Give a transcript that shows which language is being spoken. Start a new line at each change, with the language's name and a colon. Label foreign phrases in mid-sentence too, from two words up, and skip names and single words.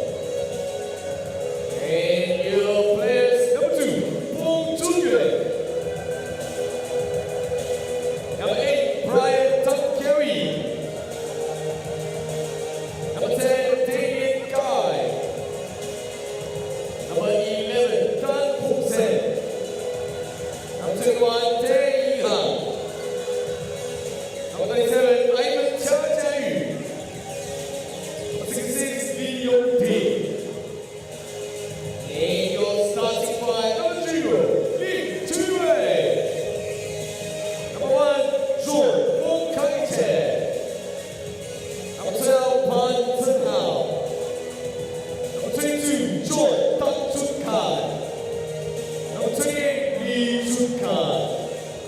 English: And your players, number 2, Wong Junyuan. Number 8, Brian Tunkeri. Number 10, Damien Guy. Number 11, Tan Phu Sen. Number 21, Tae Yi Han. Number 27, Ivan Cha Jia Yu. Number 66, Lee Yong Ping. And your starting five, number 0, Lee Chu-wei. Number 1, John Wong Kai Che. Number 12, Pan Chen Hao. Number 22, John Tan Chun Kai. Number 28, Lee Chun Kai.